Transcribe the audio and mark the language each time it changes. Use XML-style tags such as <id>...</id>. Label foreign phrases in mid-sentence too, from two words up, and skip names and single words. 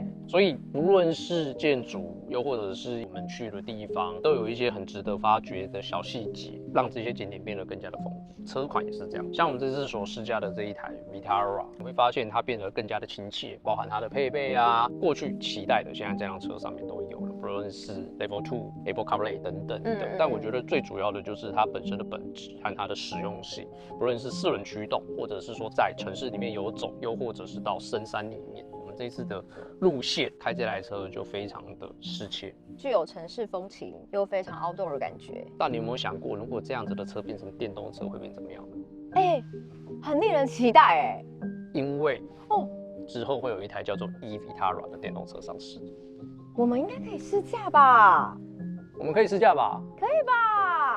<zh>所以無論是建築，又或者是我們去的地方，都有一些很值得發掘的小細節，讓這些景點變得更加的豐富。車款也是這樣，像我們這次所試駕的這一台 Vitara， 你會發現它變得更加的親切，包含它的配備啊，過去期待的，現在這輛車上面都有了，不論是 Level 2、Apple CarPlay 等等的。但我覺得最主要的就是它本身的本質和它的實用性，不論是4輪驅動，或者是說在城市裡面遊走，又或者是到深山裡面。這一次的路線開這台車就非常的適切，具有城市風情又非常 outdoor 的感覺。但你有沒有想過，如果這樣子的車變成電動車會變怎麼樣呢？很令人期待哎。因為之後會有一台叫做 e-Vitara 的電動車上市，我們應該可以試駕吧？我們可以試駕吧？</zh>